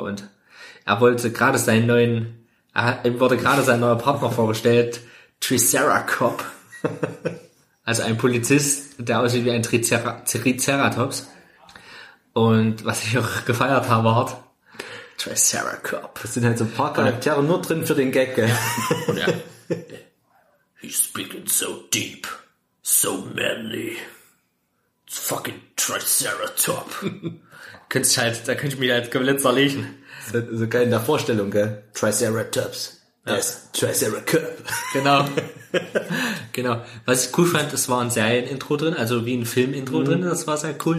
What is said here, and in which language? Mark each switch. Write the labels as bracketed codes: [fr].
[de] Und er wollte gerade seinen neuen, ihm wurde gerade sein neuer Partner vorgestellt, Triceracop. Also ein Polizist, der aussieht wie ein Triceratops. Und was ich auch gefeiert habe, war Triceracop. Das sind halt so ein paar Charaktere nur drin für den Gag, gell? Ja. [en] He's speaking so deep, so manly. It's fucking Triceratop. [de] da könnte ich mich halt komplett zerlegen. Das ist halt so geil in der Vorstellung, gell? [en] Triceratops. Yes, Triceracop. [de] Genau. Genau. Was ich cool fand, es war ein Serienintro drin, also wie ein Filmintro drin, das war sehr cool.